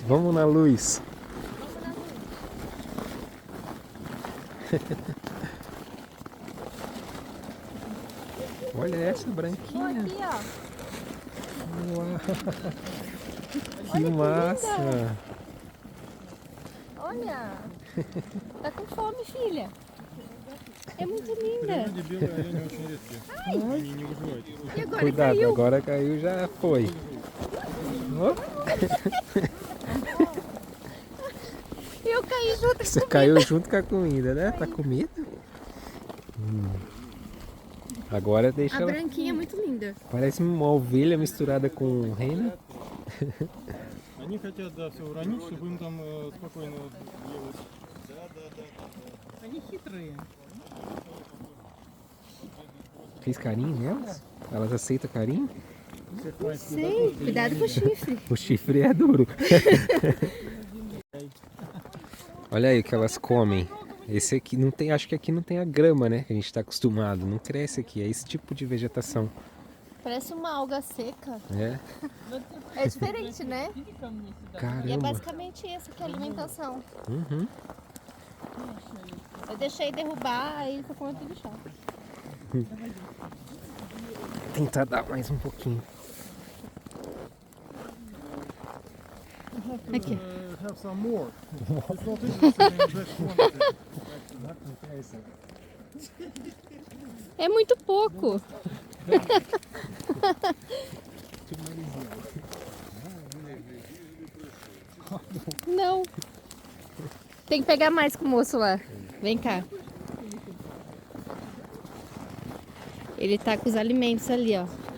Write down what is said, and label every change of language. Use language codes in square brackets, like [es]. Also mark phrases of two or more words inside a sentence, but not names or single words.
[pt] Vamos na luz. Olha essa branquinha. Aqui, ó. Uau. Que massa. Olha. Tá com fome, filha. É muito linda. [ru] Люди белые, они очень редкие. Они не выживают. [pt] E agora Cuidado, caiu. agora caiu, já foi. Ó, Eu caí junto você com caiu junto com a comida, né? Tá com medo? Agora deixa a ela. branquinha é muito linda. Parece uma ovelha misturada com rena. [ru] Они хотят, да, все уронить, чтобы им там спокойно делать. Они хитрые. [pt] Fez carinho nelas? Elas aceitam carinho? Sei, cuidado com o chifre. O chifre é duro. Olha aí o que elas comem. Esse aqui não tem, acho que aqui não tem a grama, né? Que a gente tá acostumado. Não cresce aqui, é esse tipo de vegetação. Parece uma alga seca. É? É diferente, né? E é Caramba. basicamente essa que é a alimentação. Uhum. Eu deixei derrubar, aí tô comendo tudo chão. Tentar dar mais um pouquinho. Aqui. [en] Have some more. It's not interesting in that quantity. [pt] É muito pouco. Não. Tem que pegar mais com o moço lá. Vem cá. Ele tá com os alimentos ali, ó.